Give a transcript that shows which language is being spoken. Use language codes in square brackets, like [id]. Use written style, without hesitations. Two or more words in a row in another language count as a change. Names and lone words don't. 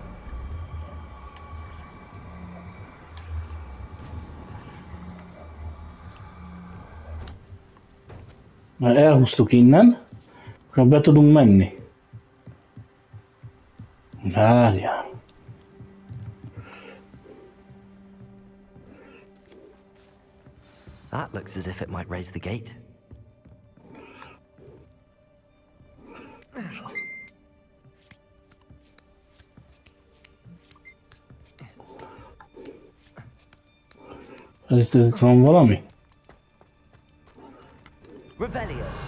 [hu] Már elhúztuk innen, és be tudunk menni. Várjál. [en] That looks as if it might raise the gate. [hu] Ez van valami? Revelio.